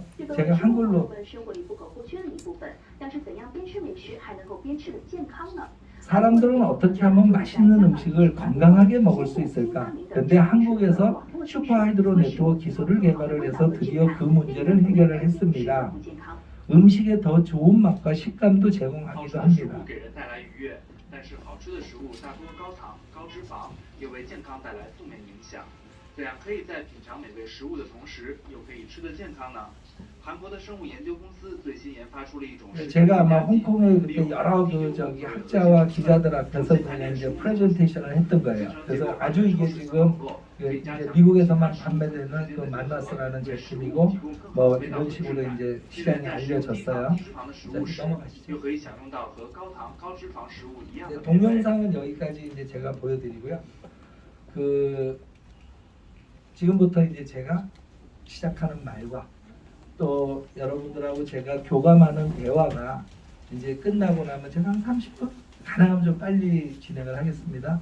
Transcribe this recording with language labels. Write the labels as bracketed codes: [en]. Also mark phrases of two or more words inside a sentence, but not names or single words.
[ko] 제가 한글로 사람들은 어떻게 하면 맛있는 음식을 건강하게 먹을 수 있을까? 그런데 한국에서 슈퍼하이드로 네트워크 기술을 개발을 해서 드디어 그 문제를 해결을 했습니다. 음식에 더 좋은 맛과 식감도 제공하기도 합니다. [zh] 但是好吃的食物大多高糖、高脂肪，也为健康带来负面影响。怎样可以在品尝美味食物的同时，又可以吃得健康呢？韩国的生物研究公司最新研发出了一种 [ko] 제가 아마 홍콩에 그때 여러 그 저기 학자와 기자들 앞에서 그냥 이제 프레젠테이션을 했던 거예요. 그래서 아주 이게 지금 이제 미국에서만 판매되는 그 만나스라는 제품이고 뭐 이런 식으로 이제 시장에 알려졌어요. [zh] 高脂肪的食物 [ko] 자, [zh] 时，又 [ko] 넘어가시죠. [zh] 可以享用到和高糖、高脂肪食物一样的 [ko] 네, [zh] 美味。 [ko] 동영상은 여기까지 이제 제가 보여드리고요. 그 지금부터 이제 제가 시작하는 말과 또 여러분들하고 제가 교감하는 대화가 이제 끝나고 나면 제가 한 30분 가능하면 좀 빨리 진행을 하겠습니다.